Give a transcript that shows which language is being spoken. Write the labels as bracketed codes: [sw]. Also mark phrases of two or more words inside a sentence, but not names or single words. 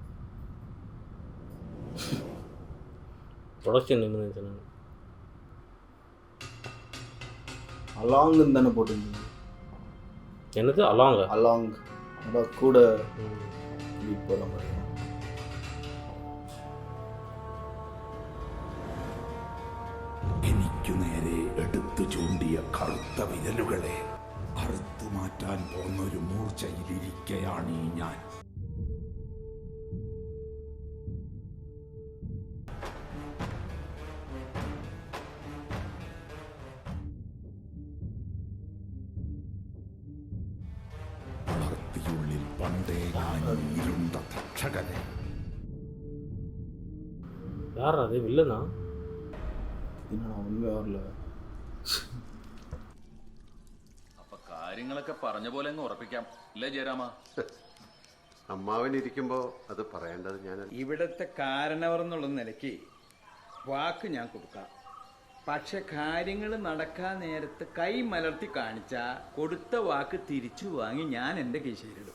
[ta] ப்ரொடக்ஷன் என்ன அலாங்குன்னு தானே போட்டிருந்தீங்க? என்னது அலாங் அதான் கூட போகிற மாதிரி. [ml] എനിക്കു നേരെ എടുത്തു ചൂണ്ടിയ കറുത്ത വിരലുകളെ അറുത്തു മാറ്റാൻ പോന്നൊരു മൂർച്ചയിലിരിക്കയാണ് ഞാൻ. വളർത്തിയുള്ളിൽ പണ്ടേ ഞാൻ ഇരുണ്ട തക്ഷകനെ. [ta] யார் அது? வில்லனா? இன்னும் ஒன்றுமே வரல. [ml] അപ്പൊ കാര്യങ്ങളൊക്കെ പറഞ്ഞ പോലെ അങ്ങ് ഉറപ്പിക്കാം അല്ലേ ജയരാമ? അമ്മാവനിരിക്കുമ്പോൾ അത് പറയേണ്ടത് ഞാൻ. ഇവിടുത്തെ കാരണവർ എന്നുള്ള നിലയ്ക്ക് വാക്ക് ഞാൻ കൊടുക്കാം. പക്ഷെ കാര്യങ്ങൾ നടക്കാൻ നേരത്ത് കൈ മലർത്തി കാണിച്ചാൽ കൊടുത്ത വാക്ക് തിരിച്ചു വാങ്ങി ഞാൻ എൻ്റെ കീശയിലിടും.